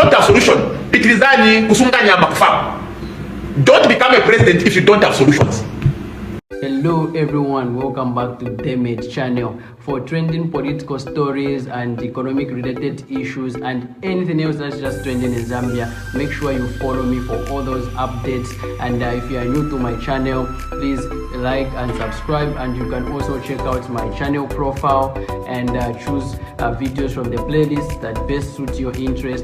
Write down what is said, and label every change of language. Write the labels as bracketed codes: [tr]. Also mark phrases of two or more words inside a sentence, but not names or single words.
[en] don't have solution, [ny] pitilizani kusunganya makufamu. [en] Don't become a president if you don't have solutions. Hello everyone, welcome back to Damage channel for trending political stories and economic related issues and anything else that's just trending in Zambia. Make sure you follow me for all those updates, and if you are new to my channel, please like and subscribe, and you can also check out my channel profile and choose videos from the playlist that best suit your interest.